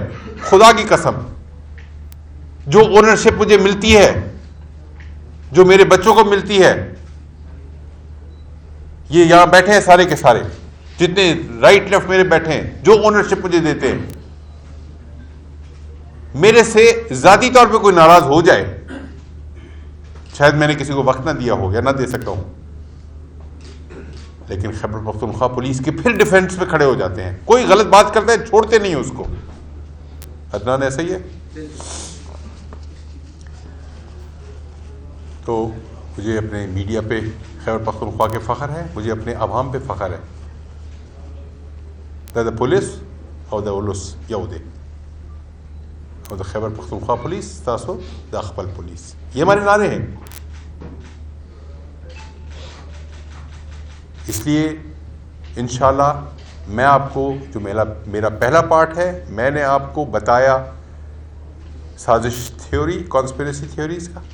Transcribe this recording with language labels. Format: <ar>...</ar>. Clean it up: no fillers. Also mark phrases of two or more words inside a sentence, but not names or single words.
<ur>خدا کی قسم, جو اونرشپ مجھے ملتی ہے, جو میرے بچوں کو ملتی ہے, یہ یہاں بیٹھے ہیں سارے کے سارے, جتنے</ur> <en>right left</en> <ur>میرے بیٹھے ہیں, جو اونرشپ مجھے دیتے ہیں, میرے سے ذاتی طور پہ کوئی ناراض ہو جائے, شاید میں نے کسی کو وقت نہ دیا ہو یا نہ دے سکتا ہوں, لیکن خیبر پختونخوا پولیس کے پھر ڈیفینس پہ کھڑے ہو جاتے ہیں. کوئی غلط بات کرتا ہے چھوڑتے نہیں اس کو. عدنان ایسا ہی ہے. تو مجھے اپنے میڈیا پہ خیبر پختونخوا کے فخر ہے, مجھے اپنے عوام پہ فخر ہے.</ur> <ps>دا پولیس اور دا اولس یودے, اور دا خیبر پختونخوا پولیس تاسو دا خپل پولیس,</ps> <ur>یہ ہمارے نعرے ہیں. اس لیے انشاءاللہ میں آپ کو, جو میرا پہلا پارٹ ہے, میں نے آپ کو بتایا سازش تھیوری,</ur> <en>conspiracy theories</en> <ur>کا.</ur>